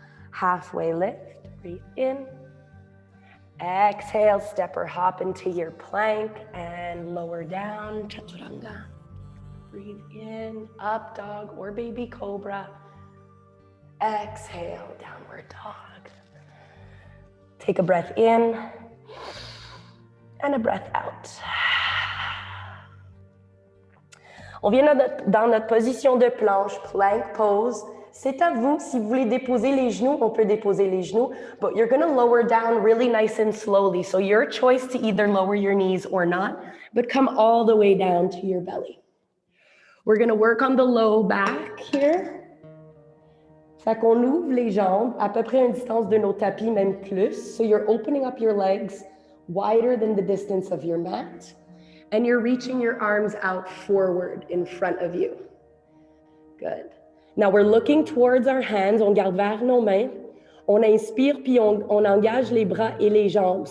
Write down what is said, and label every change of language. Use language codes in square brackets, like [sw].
[en] Halfway lift, breathe in. Exhale, step or hop into your plank and lower down, chaturanga. Breathe in, up dog or baby cobra. Exhale, downward dog. Take a breath in and a breath out. [fr] On vient dans notre position de planche, [en] plank pose. [fr] C'est à vous. Si vous voulez déposer les genoux, on peut déposer les genoux, [en] but you're going to lower down really nice and slowly. So your choice to either lower your knees or not, but come all the way down to your belly. We're going to work on the low back here. Fait qu'on ouvre les jambes à peu près à une distance de nos tapis, même plus. So you're opening up your legs wider than the distance of your mat. And you're reaching your arms out forward in front of you. Good. Now we're looking towards our hands. [fr] On garde vers nos mains. On inspire, puis on engage les bras et les jambes.